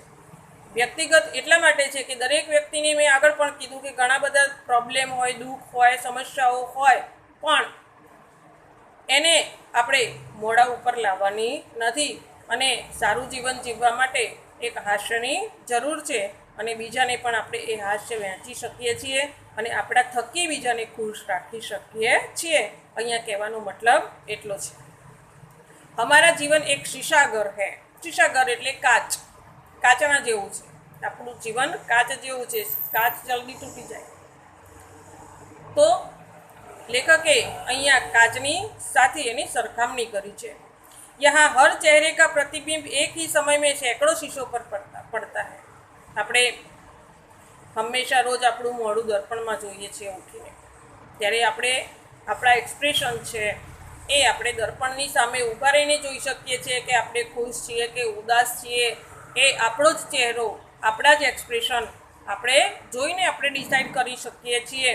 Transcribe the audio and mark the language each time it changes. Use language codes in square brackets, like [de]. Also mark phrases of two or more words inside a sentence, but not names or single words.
[gu] વ્યક્તિગત એટલા માટે છે કે દરેક વ્યક્તિને મેં આગળ પણ કીધું કે ઘણા બધા પ્રોબ્લેમ હોય, દુઃખ હોય, સમસ્યાઓ હોય, પણ એને આપણે મોઢા ઉપર લાવવાની નથી. અને સારું જીવન જીવવા માટે એક હાસ્યની જરૂર છે અને બીજાને પણ આપણે એ હાસ્ય વહેંચી શકીએ છીએ અને આપણા થકી બીજાને ખુશ રાખી શકીએ છીએ. અહીંયા કહેવાનો મતલબ એટલો છે. [hi] हमारा जीवन एक शीशाघर है. [gu] शीशाघर એટલે કાચ, કાચના જેવું છે. આપણું જીવન કાચ જેવું છે, કાચ જલ્દી તૂટી જાય. તો લેખકે અહીંયા કાચની સાથે એની સરખામણી કરી છે. [hi] यहाँ हर चेहरे का प्रतिबिंब एक ही समय में सैकड़ों शीशों पर पड़ता है. [gu] આપણે હંમેશા રોજ આપણું મોઢું દર્પણમાં જોઈએ છીએ ઉઠીને, ત્યારે આપણે આપણા એક્સપ્રેશન છે એ આપણે દર્પણની સામે ઊભા રહીને જોઈ શકીએ છીએ કે આપણે ખુશ છીએ કે ઉદાસ છીએ. એ આપણો જ ચહેરો, આપણા જ એક્સપ્રેશન આપણે જોઈને આપણે ડિસાઈડ કરી શકીએ છીએ.